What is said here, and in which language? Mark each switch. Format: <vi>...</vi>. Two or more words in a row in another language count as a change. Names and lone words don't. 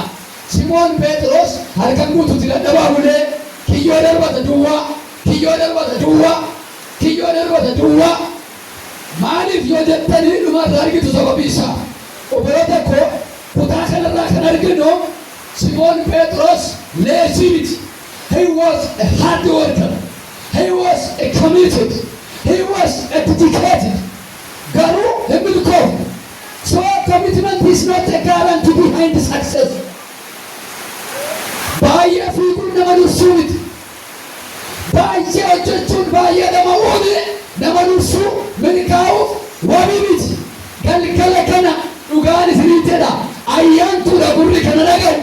<om>Simoon Phexros halkan guutuutti dadhabaa bulee kiyyoo darbata duwwaa maaliif yoo jettanii dhumarraa argitu sababii isaa obboloota koo kutaa kanarraa kan arginu Simoon Phexros lazy miti.</om> <en>He was a hard worker. He was a committed. He was a dedicated.</en> <om>Garuu hin milkoofne.</om> <en>So commitment is not a guarantee behind success.</en> <om>Baay'ee fiiguun nama dursuu miti. Baay'ee hojjechuun baay'ee nama uume nama dursuu milkaa'uuf wabii miti. Galgala kana dhugaan isinii jedha ayyaantuudha gurri kana dhagahu.</om>